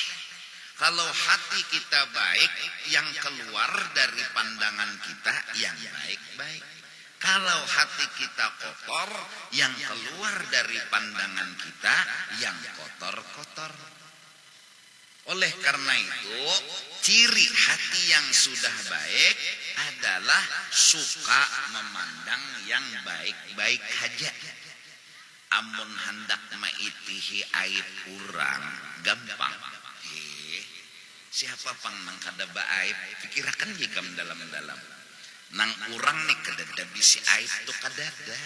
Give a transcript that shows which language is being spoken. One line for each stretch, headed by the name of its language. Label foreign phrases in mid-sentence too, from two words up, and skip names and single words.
Indonesian: Kalau hati kita baik, yang keluar dari pandangan kita yang baik-baik. Kalau hati kita kotor, yang keluar dari pandangan kita yang kotor-kotor. Oleh karena itu, ciri hati yang sudah baik adalah suka memandang yang baik-baik saja.
Banjar: Amun hendak maitihi aib urang gampang. siapa pang nang kada baik pikirakan jikam dalam-dalam nang urang nih kada bisi aib tu kadada.